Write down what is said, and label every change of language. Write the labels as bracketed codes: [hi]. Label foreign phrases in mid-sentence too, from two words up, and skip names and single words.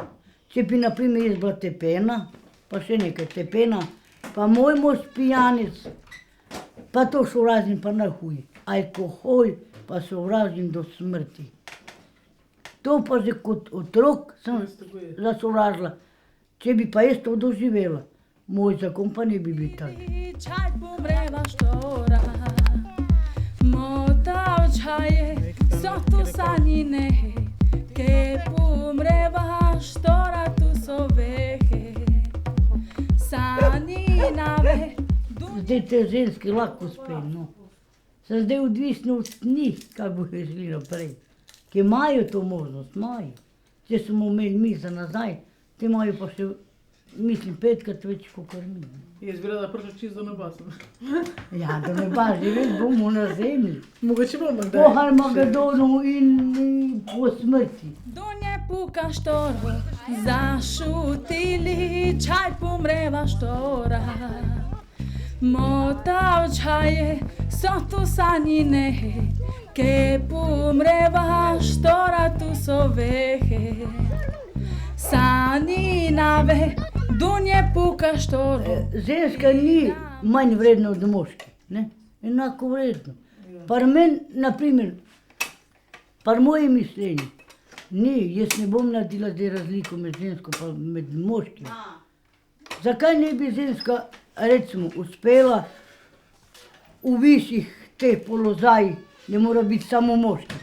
[sl] Če bi na primer jaz bila tepena, pa še nekaj tepena, pa moj mož pijanec, pa to sovražim pa najhuj. Alkohol pa sovražim do smrti. To pa že kot otrok sem zasovražila. Če bi pa jaz to doživela, moj zakon pa ne bi bil tak. [rom] Čaj pomreva štora, motav čaje, so tu sanjine, ke pomreva štora, tu so vehe. Sanjinave. [sl] Zdaj te ženske lahko uspejo, no. Sem zdaj odvisna od njih, kaj bo šli naprej. Ki imajo to možnost, imajo. Če smo imeli mi za nazaj, te imajo pa še, mislim, 5-krat več kot mi. Jaz bi rada prišla čisto do neba. Ja, do neba, živeti bomo na zemlji. Mogoče bomo kdaj. Po Harmagedonu in po smrti. [rom] Dunje puka štoro, zašutili čaj pomreva štora. Motav čaje, so tu sanjine, ke pomreva štora, tu so vehe. Sanjinave, dunje puka štoro. [sl] Ženska ni manj vredna od moški, ne? Enako vredno. Par meni, na primer, par moje mišljenje, jaz ne bom naredila zdaj razliko med žensko pa med moškim. Zakaj ne bi ženska, recimo, uspela v višjih teh položajih, ne mora biti samo moški.